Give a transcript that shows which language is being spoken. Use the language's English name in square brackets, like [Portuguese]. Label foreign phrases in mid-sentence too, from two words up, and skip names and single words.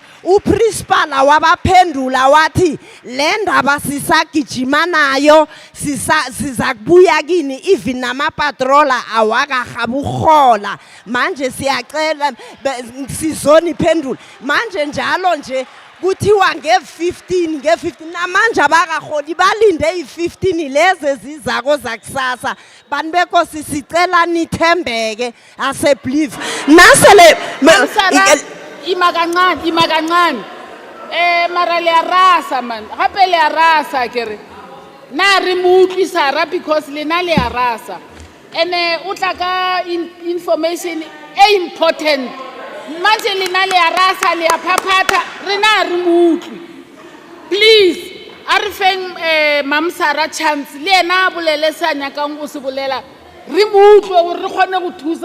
[Zulu] uprincipal wabaphendula wathi le ndaba sisagijima nayo sizakubuya kini even namapatrola awakahabuhola manje siyacela sizoni phendula manje njalo nje kuthiwa nge-15 namanje abakaholi balinde i-15 lezi ezizako zakusasa bantu benkosi sicela nithembeke asebelieve nasele [Northern Sotho] ima kancane mara le a rasa man gape le a rasa kere na re mo utlwisara because lena le a rasa ene o tla ka information e important manje lena le a rasa le a phaphatha rena re mo utlwi please a re feng mamsara chance le ena a bolele sa nyakang o se bolela re mo utlwe gore re kgone go thusa